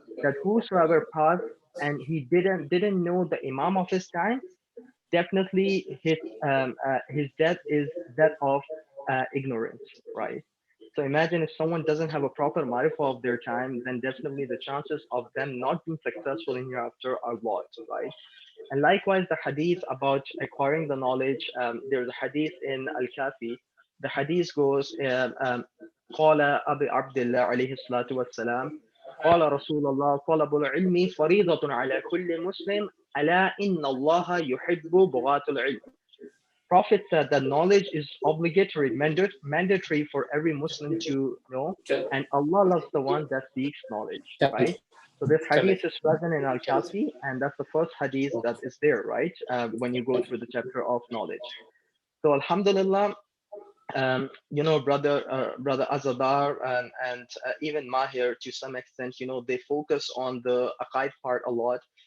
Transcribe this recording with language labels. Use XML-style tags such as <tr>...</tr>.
<en>That whosoever passed and he didn't know the imam of his time, definitely his death is death of ignorance, right? So imagine if someone doesn't have a proper marifa of their time, then definitely the chances of them not being successful in hereafter are what, right? And likewise, the hadith about acquiring the knowledge, there's a hadith in Al-Kafi. The hadith goes,</en> <ar>قال أبي عبد الله عليه الصلاة والسلام قال رسول الله طلب العلم فريضة على كل مسلم ألا إن الله يحب بغاة العلم.</ar> <en>Prophet said that knowledge is obligatory, mandatory for every Muslim to know, and Allah loves the one that seeks knowledge, right? So this hadith is present in Al-Kafi, and that's the first hadith that is there, right? When you go through the chapter of knowledge. So Alhamdulillah, brother Azadar and even Mahir to some extent, they focus on the aqaid part a lot.</en>